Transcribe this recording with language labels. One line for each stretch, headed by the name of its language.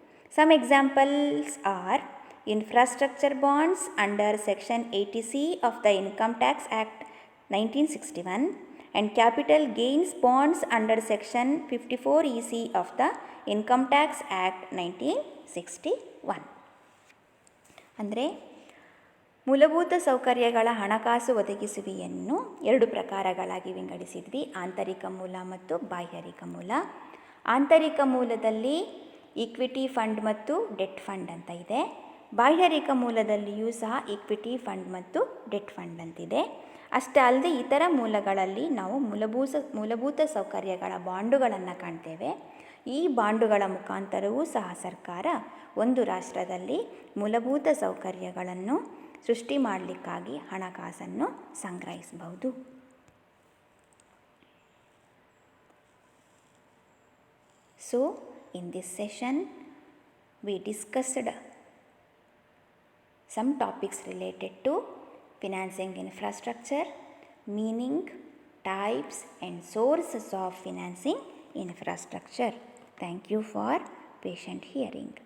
English: Some examples are infrastructure bonds under Section 80C of the Income Tax Act 1961 and capital gains bonds under Section 54EC of the Income Tax Act 1961.
Kannada: ಅಂದರೆ ಮೂಲಭೂತ ಸೌಕರ್ಯಗಳ ಹಣಕಾಸು ಒದಗಿಸುವಿಕೆಯನ್ನು 2 ಪ್ರಕಾರಗಳಾಗಿ ವಿಂಗಡಿಸಿದ್ವಿ, ಆಂತರಿಕ ಮೂಲ ಮತ್ತು ಬಾಹ್ಯರಿಕ ಮೂಲ. ಆಂತರಿಕ ಮೂಲದಲ್ಲಿ ಈಕ್ವಿಟಿ ಫಂಡ್ ಮತ್ತು ಡೆಟ್ ಫಂಡ್ ಅಂತ ಇದೆ. ಬಾಹ್ಯರಿಕ ಮೂಲದಲ್ಲಿಯೂ ಸಹ ಈಕ್ವಿಟಿ ಫಂಡ್ ಮತ್ತು ಡೆಟ್ ಫಂಡ್ ಅಂತಿದೆ. ಅಷ್ಟೇ ಅಲ್ಲದೆ ಇತರ ಮೂಲಗಳಲ್ಲಿ ನಾವು ಮೂಲಭೂತ ಸೌಕರ್ಯಗಳ ಬಾಂಡುಗಳನ್ನು ಕಾಣ್ತೇವೆ. ಈ ಬಾಂಡುಗಳ ಮುಖಾಂತರವೂ ಸಹ ಸರ್ಕಾರ ಒಂದು ರಾಷ್ಟ್ರದಲ್ಲಿ ಮೂಲಭೂತ ಸೌಕರ್ಯಗಳನ್ನು ಸೃಷ್ಟಿ ಮಾಡಲಿಕ್ಕಾಗಿ ಹಣಕಾಸನ್ನು ಸಂಗ್ರಹಿಸಬಹುದು.
English: So, in this session, we discussed some topics related to financing infrastructure, meaning, types and sources of financing infrastructure. Thank you for patient hearing.